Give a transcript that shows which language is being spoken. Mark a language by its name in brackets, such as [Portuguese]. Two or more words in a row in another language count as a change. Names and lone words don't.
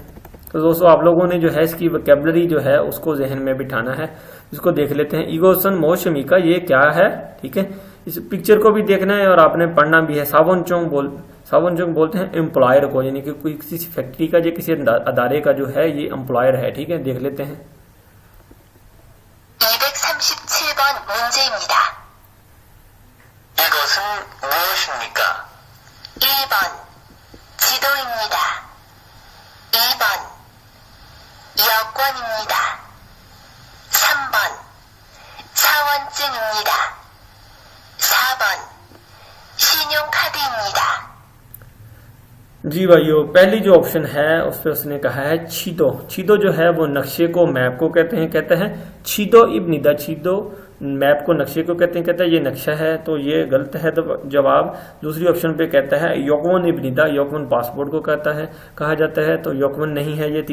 [Urdu] تو دوستو آپ لوگوں نے جو ہے اس کی ووکیبلری جو ہے اس کو ذہن میں بٹھانا ہے، اس کو دیکھ لیتے ہیں. [Korean] 이것은 무엇입니까 [Urdu] یہ کیا ہے، ٹھیک ہے، اس پکچر کو بھی دیکھنا ہے اور آپ نے پڑھنا بھی ہے. ساونچونگ بولتے ہیں ایمپلائر کو، یعنی کہ کوئی کسی فیکٹری کا یا کسی ادارے کا جو ہے یہ ایمپلائر ہے، ٹھیک ہے، دیکھ لیتے ہیں. [Korean] 237번 문제입니다. 이것은 무엇입니까? 1번 지도입니다. 2번 여권입니다. 3번 사원증입니다. 4번 신용카드입니다. [Urdu] جی بھائیو، پہلی جو آپشن ہے اس پے اس نے کہا ہے چھیدو، چھیدو جو ہے وہ نقشے کو، میپ کو کہتے ہیں [Korean] 지도입니다, [Urdu] چھیدو میپ کو، نقشے کو کہتے ہیں، کہتا ہے یہ نقشہ ہے، تو یہ غلط ہے تو جواب. دوسری آپشن پے کہتا ہے [Korean] 여권입니다, [Urdu] یوکون پاسپورٹ کو کہا جاتا ہے، تو یوکون نہیں ہے یہ.